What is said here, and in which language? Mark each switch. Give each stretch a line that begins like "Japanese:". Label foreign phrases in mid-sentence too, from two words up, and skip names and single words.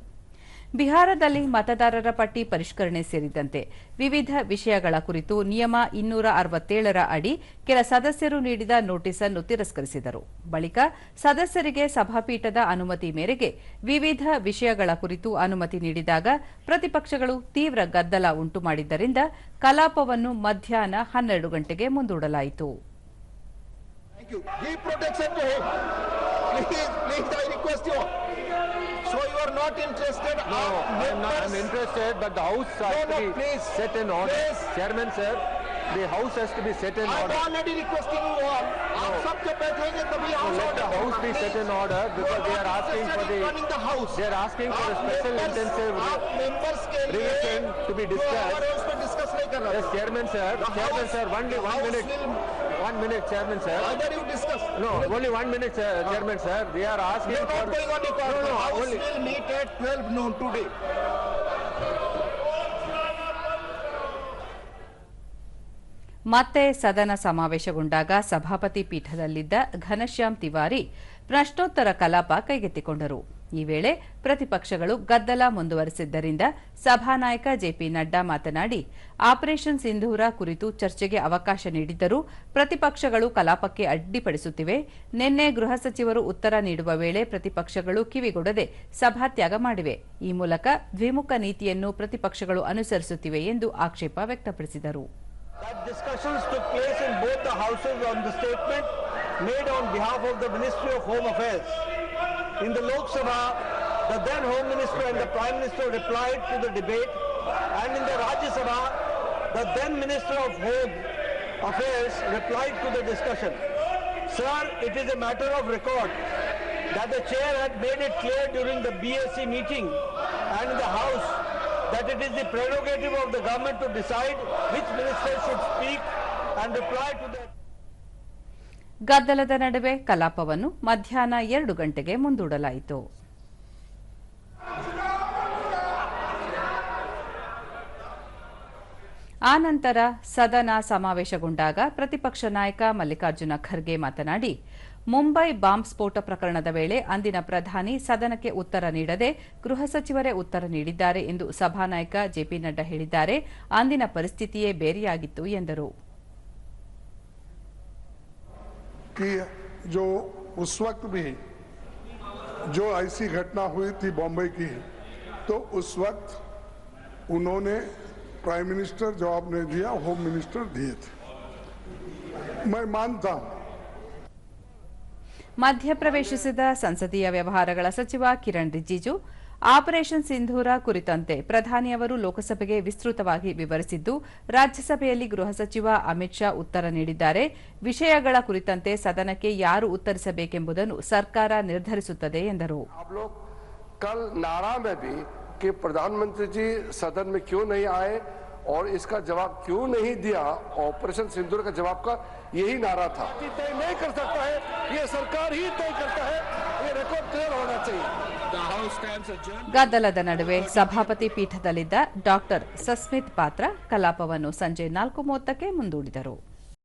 Kannada: ಬಿಹಾರದಲ್ಲಿ ಮತದಾರರ ಪಟ್ಟಿ ಪರಿಷ್ಕರಣೆ ಸೇರಿದಂತೆ ವಿವಿಧ ವಿಷಯಗಳ ಕುರಿತು ನಿಯಮ 267ರ ಅಡಿ ಕೆಲ ಸದಸ್ಯರು ನೀಡಿದ ನೋಟಿಸ್ ಅನ್ನು ತಿರಸ್ಕರಿಸಿದರು. ಬಳಿಕ ಸದಸ್ಯರಿಗೆ ಸಭಾಪೀಠದ ಅನುಮತಿ ಮೇರೆಗೆ ವಿವಿಧ ವಿಷಯಗಳ ಕುರಿತು ಅನುಮತಿ ನೀಡಿದಾಗ ಪ್ರತಿಪಕ್ಷಗಳು ತೀವ್ರ ಗದ್ದಲ ಉಂಟು ಮಾಡಿದ್ದರಿಂದ ಕಲಾಪವನ್ನು ಮಧ್ಯಾಹ್ನ 12 ಗಂಟೆಗೆ ಮುಂದೂಡಲಾಯಿತು.
English: So you are not interested? No, I'm interested, but the house has to be set in order. Chairman sir, the house has to be set in order. I'm already requesting you all.
Hindi: आप सब जब बैठेंगे तभी
English: let the house be set in order because they are asking for they are asking for a special intensive revision to be discussed. Yes, Chairman sir, only 1 minute, Chairman sir. Whether you discuss? No, only 1 minute, Chairman sir. They are asking for. Not going on the call. No, House will meet at 12 noon today.
Kannada: ಮತ್ತೆ ಸದನ ಸಮಾವೇಶಗೊಂಡಾಗ ಸಭಾಪತಿ ಪೀಠದಲ್ಲಿದ್ದ ಘನಶ್ಯಾಮ್ ತಿವಾರಿ ಪ್ರಶ್ನೋತ್ತರ ಕಲಾಪ ಕೈಗೆತ್ತಿಕೊಂಡರು. ಈ ವೇಳೆ ಪ್ರತಿಪಕ್ಷಗಳು ಗದ್ದಲ ಮುಂದುವರೆಸಿದ್ದರಿಂದ ಸಭಾನಾಯಕ ಜೆಪಿ ನಡ್ಡಾ ಮಾತನಾಡಿ, ಆಪರೇಷನ್ ಸಿಂಧೂರ ಕುರಿತು ಚರ್ಚೆಗೆ ಅವಕಾಶ ನೀಡಿದ್ದರೂ ಪ್ರತಿಪಕ್ಷಗಳು ಕಲಾಪಕ್ಕೆ ಅಡ್ಡಿಪಡಿಸುತ್ತಿವೆ. ನಿನ್ನೆ ಗೃಹ ಸಚಿವರು ಉತ್ತರ ನೀಡುವ ವೇಳೆ ಪ್ರತಿಪಕ್ಷಗಳು ಕಿವಿಗೊಡದೆ ಸಭಾತ್ಯಾಗ ಮಾಡಿವೆ. ಈ ಮೂಲಕ ದ್ವಿಮುಖ ನೀತಿಯನ್ನು ಪ್ರತಿಪಕ್ಷಗಳು ಅನುಸರಿಸುತ್ತಿವೆ ಎಂದು ಆಕ್ಷೇಪ ವ್ಯಕ್ತಪಡಿಸಿದರು.
English: That discussions took place in both the houses on the statement made on behalf of the Ministry of Home Affairs. In the Lok Sabha, the then Home Minister and the Prime Minister replied to the debate, and in the Rajya Sabha, the then Minister of Home Affairs replied to the discussion. Sir, it is a matter of record that the chair had made it clear during the BSc meeting and in the House that it is the prerogative of the government to decide which minister should speak and reply to the.
Kannada: ಗದ್ದಲದ ನಡುವೆ ಕಲಾಪವನ್ನು ಮಧ್ಯಾಹ್ನ 2 ಗಂಟೆಗೆ ಮುಂದೂಡಲಾಯಿತು. ಆನಂತರ ಸದನ ಸಮಾವೇಶಗೊಂಡಾಗ ಪ್ರತಿಪಕ್ಷ ನಾಯಕ ಮಲ್ಲಿಕಾರ್ಜುನ ಖರ್ಗೆ ಮಾತನಾಡಿ, ಮುಂಬೈ ಬಾಂಬ್ ಸ್ಫೋಟ ಪ್ರಕರಣದ ವೇಳೆ ಅಂದಿನ ಪ್ರಧಾನಿ ಸದನಕ್ಕೆ ಉತ್ತರ ನೀಡದೆ ಗೃಹ ಸಚಿವರೇ ಉತ್ತರ ನೀಡಿದ್ದಾರೆ ಎಂದು ಸಭಾನಾಯಕ ಜೆಪಿ ನಡ್ಡಾ ಹೇಳಿದ್ದಾರೆ. ಅಂದಿನ ಪರಿಸ್ಥಿತಿಯೇ ಬೇರೆಯಾಗಿತ್ತು ಎಂದರು.
Hindi: जो उस वक्त भी जो ऐसी घटना हुई थी बॉम्बे की, तो उस वक्त उन्होंने
English: prime minister
Hindi: जवाब नहीं दिया,
English: home minister
Hindi: दिए थे. मैं मानता हूं.
Kannada: ಮಧ್ಯಪ್ರವೇಶಿಸಿದ ಸಂಸದೀಯ ವ್ಯವಹಾರಗಳ ಸಚಿವ ಕಿರಣ್ ರಿಜಿಜು ಆಪರೇಷನ್ ಸಿಂಧೂರ ಕುರಿತಂತೆ ಪ್ರಧಾನಿಯವರು ಲೋಕಸಭೆಗೆ ವಿಸ್ತೃತವಾಗಿ ವಿವರಿಸಿದ್ದು, ರಾಜ್ಯಸಭೆಯಲ್ಲಿ ಗೃಹ ಸಚಿವ ಅಮಿತ್ ಶಾ ಉತ್ತರ ನೀಡಿದ್ದಾರೆ. ವಿಷಯಗಳ ಕುರಿತಂತೆ ಸದನಕ್ಕೆ ಯಾರು ಉತ್ತರಿಸಬೇಕೆಂಬುದನ್ನು ಸರ್ಕಾರ ನಿರ್ಧರಿಸುತ್ತದೆ ಎಂದರು.
Hindi: कल नारा में भी कि प्रधानमंत्री जी सदन में क्यों नहीं आए और इसका जवाब क्यों नहीं दिया, ऑपरेशन सिंदूर का जवाब का यही नारा था. तय नहीं कर सकता है, ये सरकार ही तय करता है, ये
English: record clear
Hindi: होना चाहिए.
Kannada: ಗದ್ದಲದ ನಡುವೆ ಸಭಾಪತಿ ಪೀಠದಲ್ಲಿದ್ದ ಡಾ ಸಸ್ಮಿತ್ ಪಾತ್ರ ಕಲಾಪವನ್ನು ಸಂಜೆ 4:30ಕ್ಕೆ ಮುಂದೂಡಿದರು.